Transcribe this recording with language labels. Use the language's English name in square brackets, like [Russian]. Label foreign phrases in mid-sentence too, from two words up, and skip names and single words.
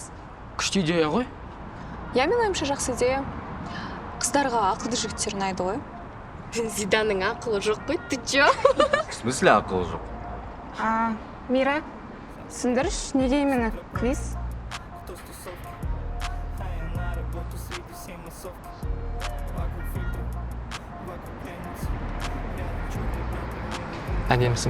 [Kazakh] Күшті идея ғой? Я менің ойымша жақсы идея. Қыздарға ақылды жігіттер ұнайды ғой. Зиданның ақылы жоқ қой, [Russian] ты чё? В смысле [Kazakh] ақылы жоқ? Мира, түсіндірші, неге именно квиз? Әдемісің.